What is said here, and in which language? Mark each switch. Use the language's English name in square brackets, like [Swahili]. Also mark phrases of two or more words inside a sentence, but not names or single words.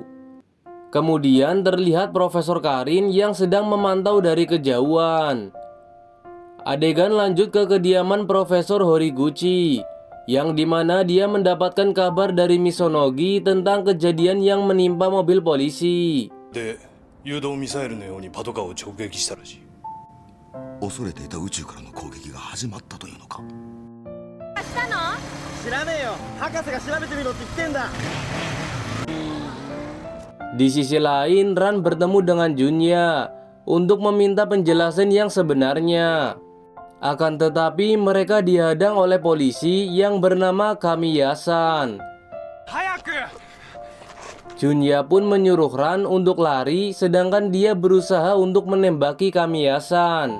[Indonesian] Kemudian terlihat Profesor Karin yang sedang memantau dari kejauhan. Adegan lanjut ke kediaman Profesor Horiguchi, yang dimana dia mendapatkan kabar dari Misonogi tentang kejadian yang menimpa mobil polisi. [Japanese] で、誘導ミサイルのようにパトカーを直撃したらしい。恐れていた宇宙からの攻撃が始まったというのか。したの？知らねえよ。博士が調べてみろって言ってんだ。 [Indonesian] Di sisi lain, Ran bertemu dengan Junya untuk meminta penjelasan yang sebenarnya. Akan tetapi mereka dihadang oleh polisi yang bernama Kamiya-san. Junya pun menyuruh Ran untuk lari, sedangkan dia berusaha untuk menembaki Kamiya-san.